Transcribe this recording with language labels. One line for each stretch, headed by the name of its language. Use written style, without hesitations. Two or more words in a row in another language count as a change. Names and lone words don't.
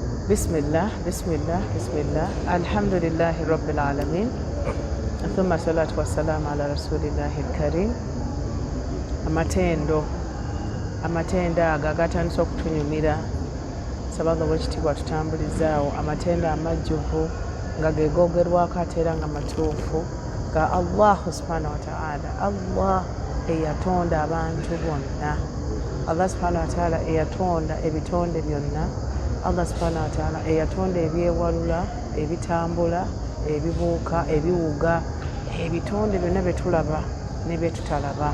Arabic: بسم الله، الحمد لله رب العالمين، ثم الصلاة والسلام على رسول الله الكريم.
Ganda: Amatenda ago agatandise okutunyumira sabanga bwekitibwa tutambulizaawo amatenda amajjuvu nga geegogerwako ate era nga matuufu ga
Arabic: الله سبحانه وتعالى.
Ganda: Allah eyatonda abantu bonna,
Arabic: الله سبحانه وتعالى
Ganda: eyatonda ebitonde byonna,
Arabic: الله سبحانه وتعالى
Ganda: eyatonda ebyewalula, ebitambula, ebibuuka, ebiwuga, ebitonde byonna byetulaba ne byetutalaba.